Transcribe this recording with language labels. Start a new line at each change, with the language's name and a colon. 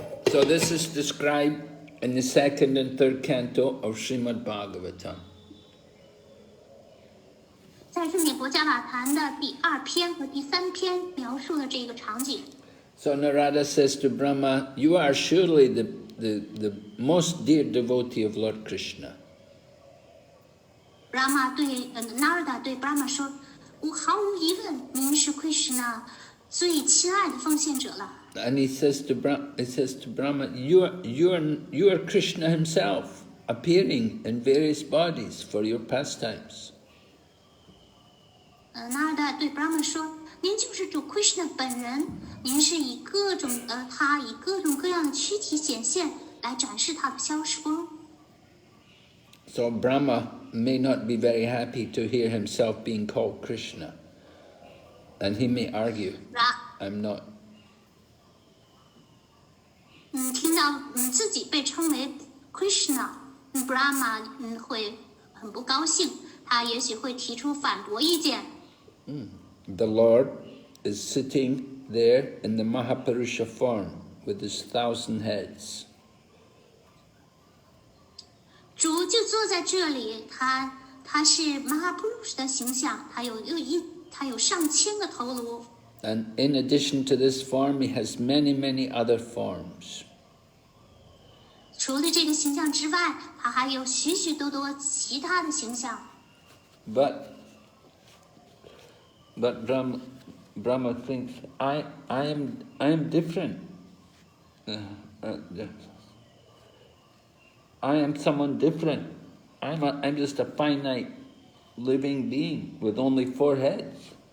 English: So this is described in the second and third canto of Srimad Bhagavatam.
Chinese: 在圣典博伽瓦坛的第2篇和第3篇描述了这个场景。
English: So Narada says to Brahma, "You are surely the most dear devotee of Lord Krishna."
Chinese: Brahma 对Narada 对 Brahma 说：“我毫无疑问，您是 Krishna 最亲爱的奉献者了。”
English: And he says to Brahma, "You are Krishna himself, appearing in various bodies for your pastimes."
Chinese: Narada 对 Brahma 说：“您就是主 Krishna 本人，您是以各种各样的躯体显现来展示他的消失光。”
English: So Brahma may not be very happy to hear himself being called Krishna, and he may argue, "I'm not."
Chinese: 听到自己被称为 Krishna，Brahma 会很不高兴，他也许会提出反驳意见。
English: The Lord is sitting there in the Mahapurusha form with his 1,000 heads.
Chinese: 主就坐在这里，他是 Mahapurusha 的形象，他有上千个头颅。
English: And in addition to this form, he has many other forms.
Chinese: 除了这个形象之外，他还有许许多多其他的形象。
English: But Brahma thinks, I am different. I am someone different. I'm just a finite living being with only 4 heads.